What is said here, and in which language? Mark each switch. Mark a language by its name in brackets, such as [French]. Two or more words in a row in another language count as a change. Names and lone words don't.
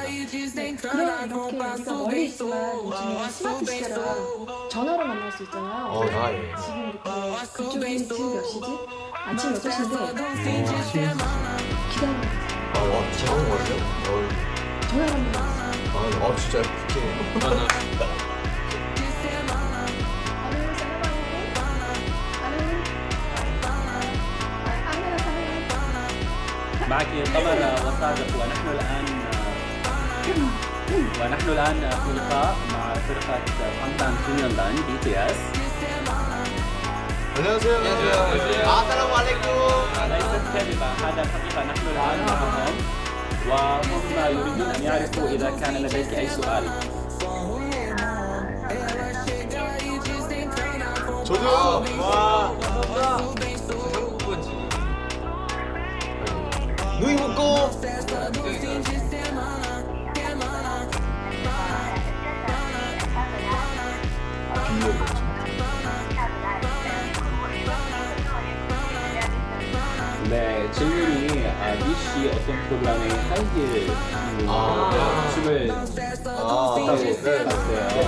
[Korean] 네, 그럼 이렇게 우리가 멀리 있지만 요즘에 스마트 시대라 전화로 만날 수 있잖아요. 예. 지금 이렇게 그쪽이 지금 몇 시지? 아침 6시인데 기다리고 있어요. 제가 온 거예요? 전화로 한번 해주세요. 진짜 부킹해요. [Arabic] معك طبعا وصادق ونحن الآن في لقاء مع فرقة 방탄 소년단 BTS. [Korean] 안녕하세요. [Arabic] السلام عليكم. ليست كذبة، هذا الحقيقة. نحن الآن معهم وهم يريدون أن يعرفوا إذا كان لديك أي سؤال. [Korean] 저도요. 와. 누이 묶고. 네, 질문이 미씨 어떤 프로그램에 하이힐 춤을 했다고 봤어요.